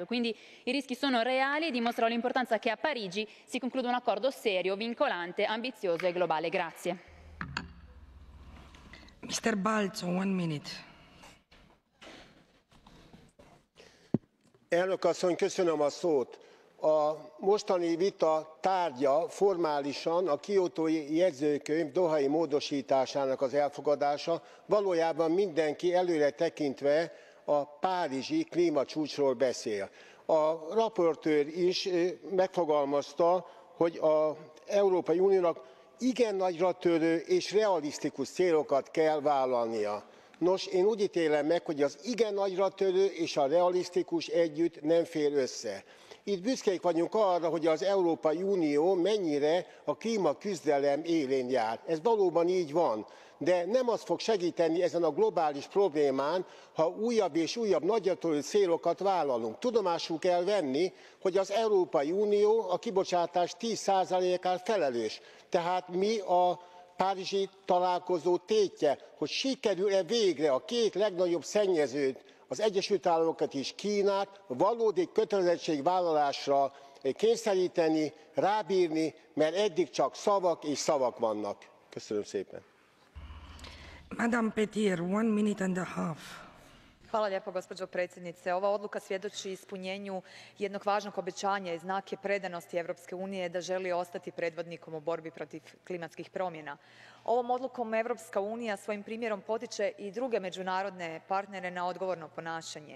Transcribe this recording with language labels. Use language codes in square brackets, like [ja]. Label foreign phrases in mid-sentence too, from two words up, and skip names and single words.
[it] Quindi i rischi sono reali e dimostrano l'importanza che a Parigi si concluda un accordo serio, vincolante, ambizioso e globale. Grazie. [en] Mr. Balzo, 1 minute. [hu] Elnök asszony, köszönöm a szót. A mostani vita tárgya formálisan a kiotói jegyzőkönyv dohai módosításának az elfogadása, valójában mindenki előre tekintve a párizsi klímacsúcsról beszél. A raportőr is megfogalmazta, hogy az Európai Uniónak igen nagyratörő és realisztikus célokat kell vállalnia. Nos, én úgy ítélem meg, hogy az igen nagyratörő és a realisztikus együtt nem fér össze. Itt büszkék vagyunk arra, hogy az Európai Unió mennyire a klímaküzdelem élén jár. Ez valóban így van, de nem az fog segíteni ezen a globális problémán, ha újabb és újabb nagyratörő célokat vállalunk. Tudomásul kell venni, hogy az Európai Unió a kibocsátás 10%-át felelős. Tehát mi a párizsi találkozó tétje, hogy sikerül-e végre a 2 legnagyobb szennyezőt, az Egyesült Államokat és Kínát valódi kötelezettségvállalásra kényszeríteni, rábírni, mert eddig csak szavak és szavak vannak. Köszönöm szépen. [en] Madam Petir, 1 minute and a half. [hr] Hvala lijepo, gospođo predsjednice. Ova odluka svjedoči ispunjenju jednog važnog obećanja i znak je predanosti Europske unije da želi ostati predvodnikom u borbi protiv klimatskih promjena. Ovom odlukom Europska unija svojim primjerom potiče i druge međunarodne partnere na odgovorno ponašanje.